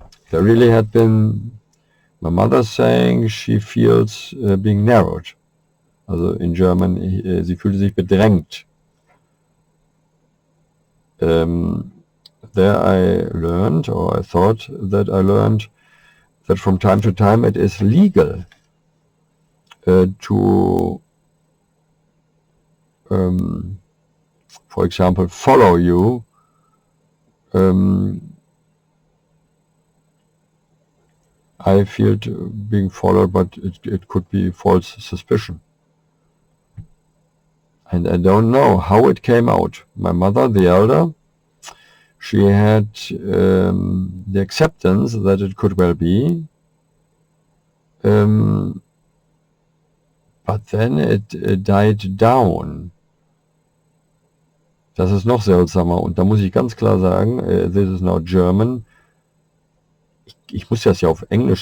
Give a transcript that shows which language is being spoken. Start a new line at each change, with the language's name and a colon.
English: There really had been, my mother saying she feels being narrowed. Also in German,
German: sie fühlte sich bedrängt.
English: There I learned, or I thought that I learned, that from time to time it is legal to, for example, follow you I felt being followed, but it could be false suspicion. And I don't know how it came out. My mother, the elder, she had the acceptance that it could well be, but then it died down.
German: Das ist noch seltsamer. Und da muss ich ganz klar sagen,
English: this is now German.
German: Ich muss das ja auf Englisch.